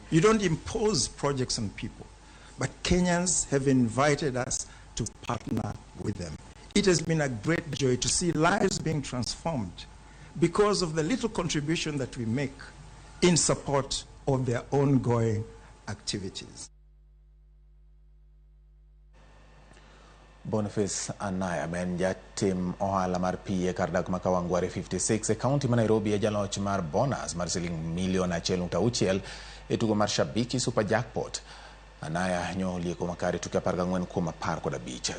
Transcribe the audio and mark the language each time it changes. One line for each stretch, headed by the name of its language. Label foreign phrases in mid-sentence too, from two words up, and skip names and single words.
English: You don't impose projects on people, but Kenyans have invited us to partner with them. It has been a great joy to see lives being transformed because of the little contribution that we make in support of their ongoing activities.
Luo (Kenya and Tanzania): Boniface Anaya ben jatim ohala mar pie kardak ma Kawangware 56 e kaunti ma Nairobi e jaloch mar bonus mar siling milion 1.6 e tugo mar Shabiki Super Jackpot. Anaya nyo lieko makari tuke 14 kuom 15.